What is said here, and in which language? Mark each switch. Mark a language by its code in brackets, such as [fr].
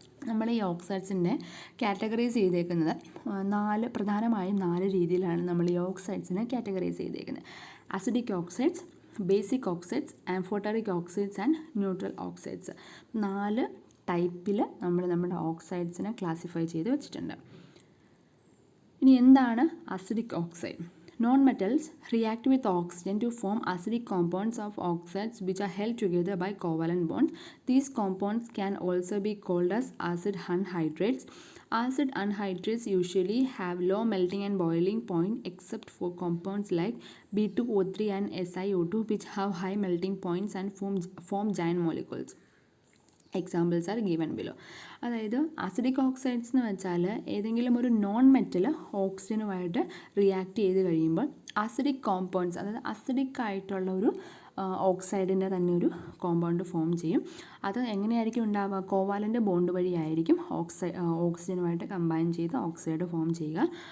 [ml] നമ്മൾ ഈ ഓക്സൈഡ്സിൻ്റെ കാറ്റഗറൈസ് ചെയ്തേക്കുന്നത് പ്രധാനമായും 4 രീതിയിലാണ് നമ്മൾ ഈ ഓക്സൈഡ്സിനെ കാറ്റഗറൈസ് ചെയ്തേക്കുന്നത്. Acidic oxides, basic oxides, amphoteric oxides and neutral oxides. 4 ടൈപ്പിൽ നമ്മൾ നമ്മുടെ ഓക്സൈഡ്സിനെ ക്ലാസിഫൈ ചെയ്ത് വെച്ചിട്ടുണ്ട്. ഇനി എന്താണ് acidic oxide? [en] Non-metals react with oxygen to form acidic compounds of oxides which are held together by covalent bonds. These compounds can also be called as acid anhydrates. Acid anhydrates usually have low melting and boiling point except for compounds like B2O3 and SiO2 which have high melting points and form giant molecules. Examples are given below. [ml] അതായത് acidic oxides എന്ന് വെച്ചാൽ ഏതെങ്കിലും ഒരു non metal ഓക്സിജനുമായിട്ട് react ചെയ്ത് കഴിയുമ്പോൾ acidic compounds, അതായത് acidic ആയിട്ടുള്ള ഒരു ഓക്സൈഡിൻ്റെ തന്നെ ഒരു കോമ്പൗണ്ട് ഫോം ചെയ്യും. അത് എങ്ങനെയായിരിക്കും ഉണ്ടാവുക? കോവാലൻ്റ് ബോണ്ട് വഴിയായിരിക്കും ഓക്സിജനുമായിട്ട് കമ്പൈൻ ചെയ്ത് ഓക്സൈഡ് ഫോം ചെയ്യുക.